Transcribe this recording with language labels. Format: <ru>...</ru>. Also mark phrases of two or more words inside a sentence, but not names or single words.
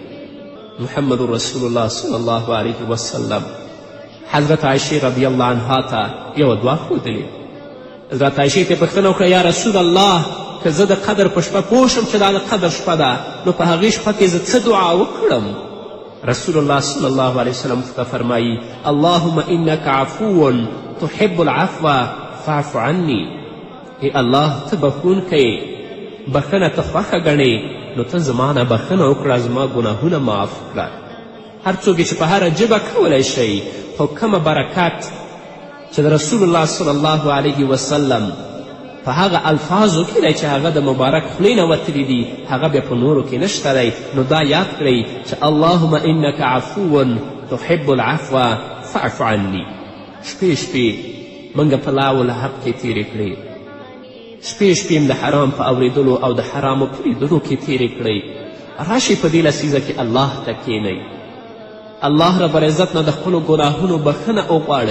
<ps>محمد رسول الله</ps> <ar>صلی الله علیه وسلم</ar> <ps>حضرت عایشې</ps> <ar>رضی الله عنها</ar> <ps>ته یوه دعا ښودلې. حضرت عایشې ته یې پوښتنه وکړه</ps> <ar>یا رسول الله</ar> <ps>که زه د قدر په شپه پوه شم چې دا د قدر شپه ده نو په هغې شپه کې زه څه دعا وکړم؟</ps> <ar>رسول الله صلی الله علیه وسلم</ar> <ps>ته فرمایي</ps> <ar>اللهم انک عفو تحب العفو فاعف عني.</ar> <ps>ای الله ته بخښونکی، بخښنه ته خوښه ګڼې نو ته زما نه بخښنه وکړه، زما ګناهونه معاف کړه. هر څوک چې په هره ژبه کولی شئ خو کومه برکت چې د رسول الله</ps> <ar>صلی الله علیه وسلم</ar> <ps>په هغه الفاظو کې دی چې هغه د مبارک خولې نه وتلي دي هغه بیا په نورو کې نشته دی. نو دا یاد کړئ چې</ps> <ar>اللهم انک عفو تحب العفو فاعف عني.</ar> <ps>شپې شپې موږ په لاو لهب کې تیرې کړې، شپې شپې د حرام په اورېدلو او د حرامو په لیدلو کې تیرې کړئ. راشئ په دې لسیزه کې الله ته کښېنئ،</ps> <ar>الله رب العزت</ar> <ps>نه د خپلو ګناهونو بخښنه وغواړئ.</ps>